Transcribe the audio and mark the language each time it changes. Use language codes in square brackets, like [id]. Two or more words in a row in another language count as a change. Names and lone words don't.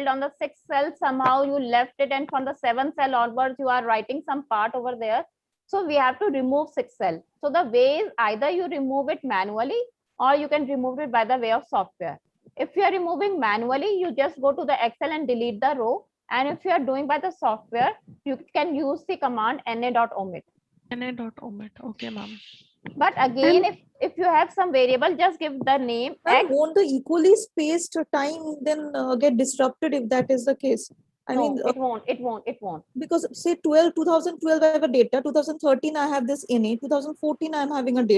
[en] On the 6th cell, somehow you left it, and from the 7th cell onwards, you are writing some part over there. So we have to remove 6 cells. So the way is either you remove it manually or you can remove it by the way of software. If you are removing manually, you just go to the Excel and delete the row. And if you are doing by the software, you can use the command na.omit. na.omit. Okay, ma'am. But again, if you have some variable, just give the name. And won't the equally spaced time then get disrupted if that is the case? I No, mean, it won't. Because say 2012 I have a data, 2013 I have this NA, 2014 I am having a data.